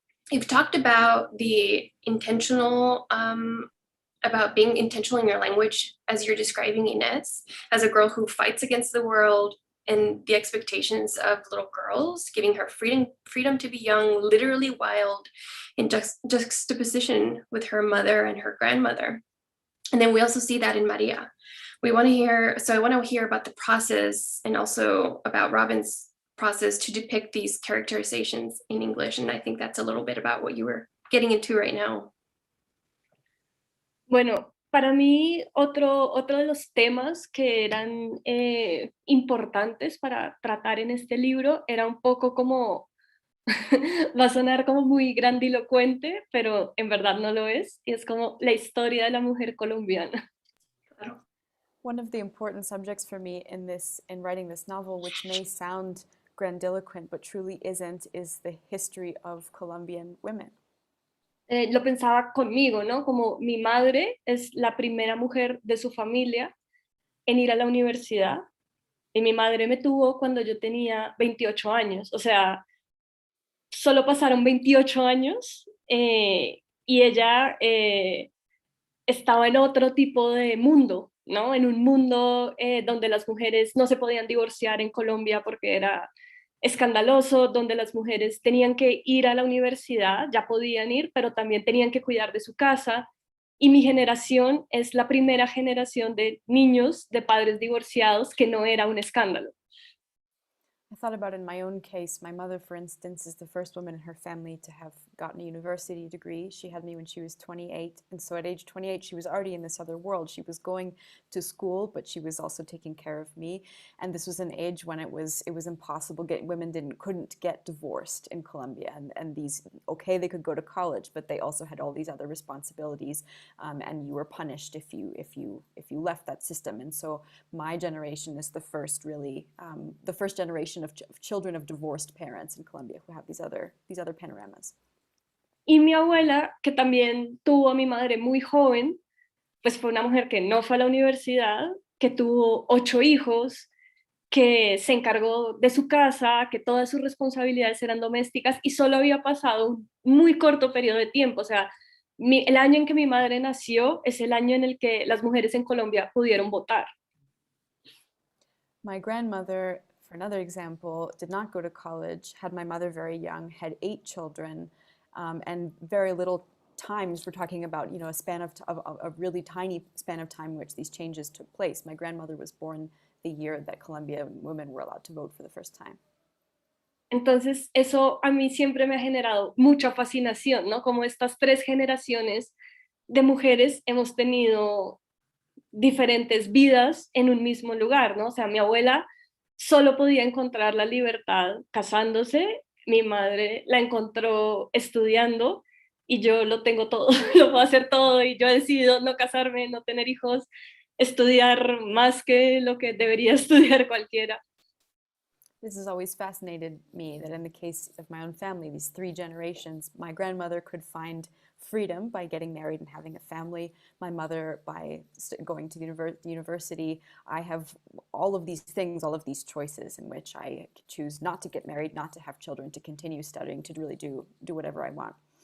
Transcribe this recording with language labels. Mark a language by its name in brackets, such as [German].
[English] You've talked about the intentional, about being intentional in your language as you're describing Inés, as a girl who fights against the world and the expectations of little girls, giving her freedom to be young, literally wild, in juxtaposition with her mother and her grandmother. And then we also see that in Maria. I want to hear about the process and also about Robin's process to depict these characterizations in English. And I think that's a little bit about what you were getting into right now. [Spanish] Bueno, para mí otro de los temas que eran importantes para tratar en este libro era un poco como, va a sonar como muy grandilocuente, pero en verdad no lo es, y es como la historia de la mujer colombiana. Claro. [English] One of the important subjects for me in writing this novel, which may sound grandiloquent but truly isn't, is the history of Colombian women. [Spanish] Lo pensaba conmigo, ¿no? Como mi madre es la primera mujer de su familia en ir a la universidad, y mi madre me tuvo cuando yo tenía 28 años, o sea, solo pasaron 28 años y ella estaba en otro tipo de mundo, ¿no? En un mundo donde las mujeres no se podían divorciar en Colombia porque era escandaloso, donde las mujeres tenían que ir a la universidad, ya podían ir, pero también tenían que cuidar de su casa. Y mi generación es la primera generación de niños de padres divorciados que no era un escándalo. [English] I thought about in my own case. My mother, for instance, is the first woman in her family to have gotten a university degree. She had me when she was 28, and so at age 28, she was already in this other world. She was going to school, but she was also taking care of me. And this was an age when it was impossible. Women couldn't get divorced in Colombia, and they could go to college, but they also had all these other responsibilities, and you were punished if you left that system. And so my generation is the first generation of children of divorced parents in Colombia who have these other panoramas. [Spanish] Y mi abuela, que también tuvo a mi madre muy joven, pues fue una mujer que no fue a la universidad, que tuvo 8 hijos, que se encargó de su casa, que todas sus responsabilidades eran domésticas y solo había pasado un muy corto periodo de tiempo. O sea, el año en que mi madre nació es el año en el que las mujeres en Colombia pudieron votar. [English] My grandmother, for another example, did not go to college, had my mother very young, had 8 children, and very little times. We're talking about, a really tiny span of time in which these changes took place. My grandmother was born the year that Colombian women were allowed to vote for the first time. [Spanish] Entonces, eso a mí siempre me ha generado mucha fascinación, ¿no? Como estas 3 generaciones de mujeres hemos tenido diferentes vidas en un mismo lugar, ¿no? O sea, mi abuela solo podía encontrar la libertad casándose, mi madre la encontró estudiando y yo lo tengo todo, lo puedo hacer todo y yo he decidido no casarme, no tener hijos, estudiar más que lo que debería estudiar cualquiera. [English] This has always fascinated me, that in the case of my own family, these 3 generations, my grandmother could find freedom by getting married and having a family. My mother by going to the university. I have all of these things, all of these choices in which I choose not to get married, not to have children, to continue studying, to really do whatever I want.